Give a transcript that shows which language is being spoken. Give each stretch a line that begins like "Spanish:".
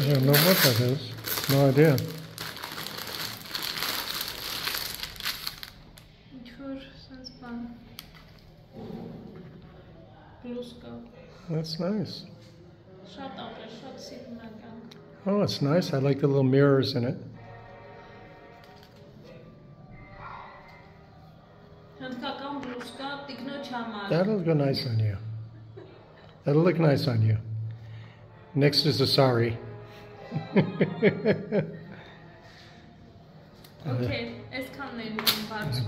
English: I don't know what that is. No idea.
Armenian: Ինչ որ սենց բան։ Բլուսկա։
English: That's nice.
Armenian: Շատ ապրես, շատ սիրունական։
English: Oh, it's nice. I like the little mirrors in it.
Armenian: Հնդկական բլուսկա տիկնոջ համար։
English: That'll go nice on you. That'll look nice on you. Next is a sari.
Armenian: Okay, այսքանն է իմ բարձունները։